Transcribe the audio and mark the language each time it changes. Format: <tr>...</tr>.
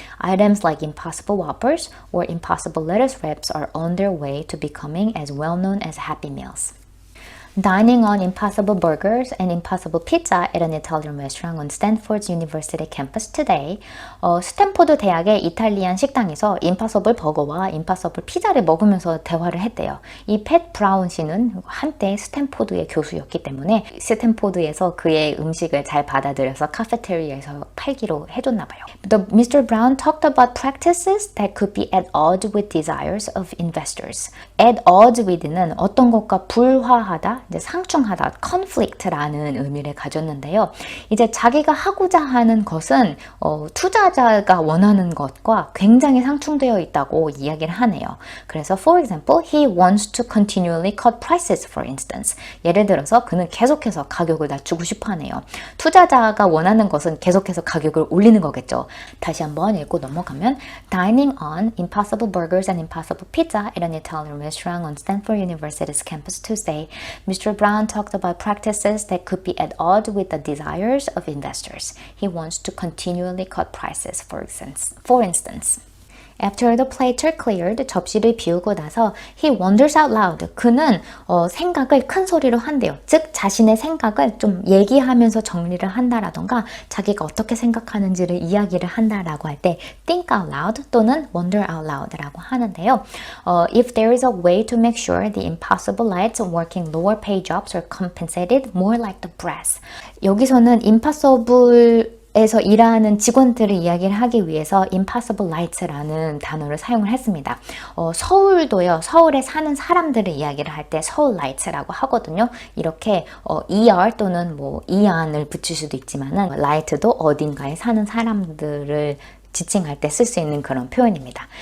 <en>Items like Impossible Whoppers or Impossible Lettuce Wraps are on their way to becoming as well-known as Happy Meals. Dining on Impossible Burgers and Impossible Pizza at an Italian restaurant on Stanford University campus today.</en> <ko>스탠포드 대학의 이탈리안 식당에서 임파서블 버거와 임파서블 피자를 먹으면서 대화를 했대요. 이 팻 브라운 씨는 한때 스탠포드의 교수였기 때문에 스탠포드에서 그의 음식을 잘 받아들여서 카페테리아에서 팔기로 해줬나 봐요.</ko> <en>Mr. Brown talked about practices that could be at odds with desires of investors. At odds with</en> <ko>는 어떤 것과 불화하다, 이제 상충하다, conflict라는 의미를 가졌는데요. 이제 자기가 하고자 하는 것은 투자자가 원하는 것과 굉장히 상충되어 있다고 이야기를 하네요. 그래서</ko> <en>for example, he wants to continually cut prices, for instance.</en> <ko>예를 들어서 그는 계속해서 가격을 낮추고 싶어 하네요. 투자자가 원하는 것은 계속해서 가격을 올리는 거겠죠. 다시 한번 읽고 넘어가면</ko> <en>Dining on Impossible Burgers and Impossible Pizza at an Italian restaurant on Stanford University's campus Tuesday. Mr. Brown talked about practices that could be at odds with the desires of investors. He wants to continually cut prices, for instance. After the plates are cleared,</en> <ko>접시를 비우고 나서</ko> <en>he wonders out loud.</en> <ko>그는 생각을 큰 소리로 한대요. 즉 자신의 생각을 좀 얘기하면서 정리를 한다라던가 자기가 어떻게 생각하는지를 이야기를 한다라고 할 때</ko> <en>think out loud</en> <ko>또는</ko> <en>wonder out loud</en> <ko>라고 하는데요.</ko> <en>If there is a way to make sure the impossible lights working lower pay jobs are compensated more like the brass.</en> <ko>여기서는 impossible 에서 일하는 직원들을 이야기를 하기 위해서 impossible lights라는 단어를 사용을 했습니다. 서울도요. 서울에 사는 사람들을 이야기를 할 때 서울 lights라고 하거든요. 이렇게 ER 또는 뭐 ER을 붙일 수도 있지만은 light도 어딘가에 사는 사람들을 지칭할 때 쓸 수 있는 그런 표현입니다.</ko>